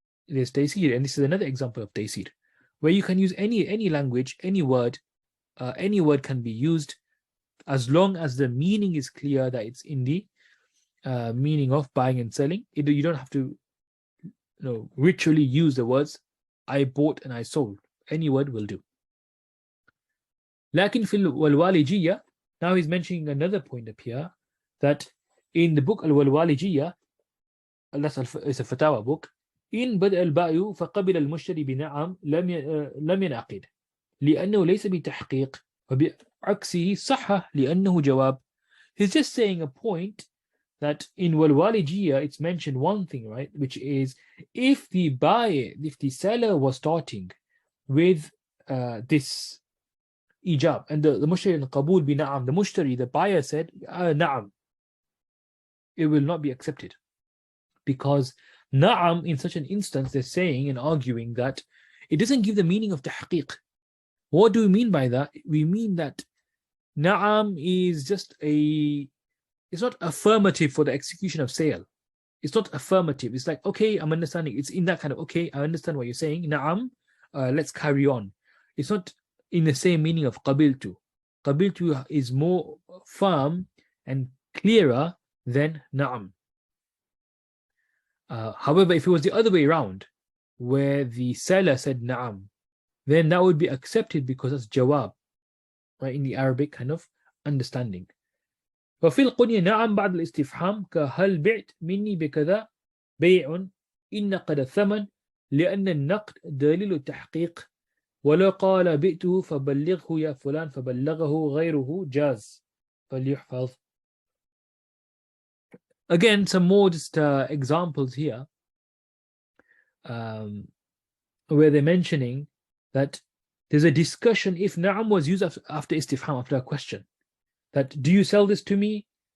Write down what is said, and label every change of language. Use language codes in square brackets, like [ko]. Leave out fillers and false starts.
[en] There's taysir, and this is another example of taysir, where you can use any language, any word can be used as long as the meaning is clear that it's in the meaning of buying and selling. You don't have to ritually use the words I bought and I sold. Any word will do. [ar] لكن في الوالجية, [en] now he's mentioning another point up here, that in the book al-Walwalijiyya, it's a fatawa book, [ar] إن بدأ البائع فقبل المشتري بنعم لم ينعقد لأنه ليس بتحقيق وبعكسه صح لأنه جواب. [en] He's just saying a point that in Walwalijiyya it's mentioned one thing, right, which is if the seller was starting with this ijab and the mushtari and qabul bi na'am, the mushtari, the buyer said na'am, it will not be accepted, because na'am in such an instance they're saying and arguing that it doesn't give the meaning of tahqiq. What do we mean by that? We mean that na'am is just it's not affirmative for the execution of sale. It's not affirmative. It's like, okay, I'm understanding. It's in that kind of, okay, I understand what you're saying. Na'am, let's carry on. It's not in the same meaning of qabiltu. Qabiltu is more firm and clearer than na'am. However, if it was the other way around, where the seller said na'am, then that would be accepted because that's jawab, right, in the Arabic kind of understanding. [ar] وفي القنية نعم بعد الاستفهام كهل بعت مني بكذا بيع إن نقد الثمن لأن النقد دليل التحقيق ولو قال بئته فبلغه يا فلان فبلغه غيره جاز فليحفظ. [en] Again, some more just examples here where they're mentioning that there's a discussion if na'am was used after istifham, after a question, that do you sell this to me